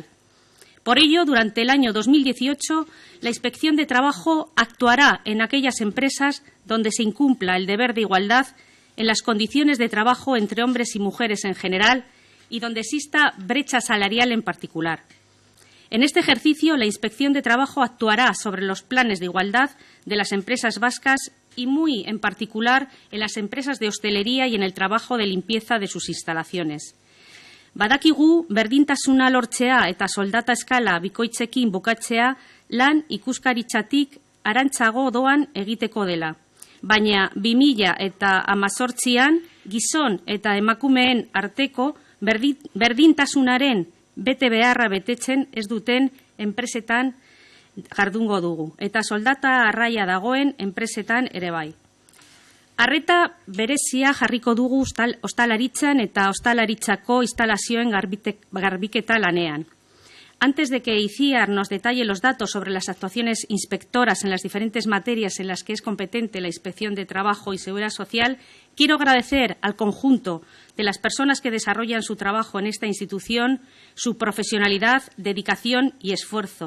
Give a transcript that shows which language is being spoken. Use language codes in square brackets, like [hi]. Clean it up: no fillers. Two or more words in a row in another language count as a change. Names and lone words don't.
[es] Por ello, durante el año 2018, la Inspección de Trabajo actuará en aquellas empresas donde se incumpla el deber de igualdad en las condiciones de trabajo entre hombres y mujeres en general y donde exista brecha salarial en particular. En este ejercicio, la Inspección de Trabajo actuará sobre los planes de igualdad de las empresas vascas y muy en particular en las empresas de hostelería y en el trabajo de limpieza de sus instalaciones. [eu] Badakigu berdintasuna lortzea eta soldata eskala bikoitzekin bukatzea lan ikuskaritzatik arantzago doan egiteko dela. Baina 2018an gizon eta emakumeen arteko berdintasunaren bete beharra betetzen ez duten enpresetan jardungo dugu eta soldata arraia dagoen enpresetan ere bai. Arreta berezia jarriko dugu ostalaritzan eta ostalaritzako instalazioen garbiketa lanean. [es] Antes de que Itziar nos detalle los datos sobre las actuaciones inspectoras en las diferentes materias en las que es competente la Inspección de Trabajo y Seguridad Social, quiero agradecer al conjunto de las personas que desarrollan su trabajo en esta institución su profesionalidad, dedicación y esfuerzo.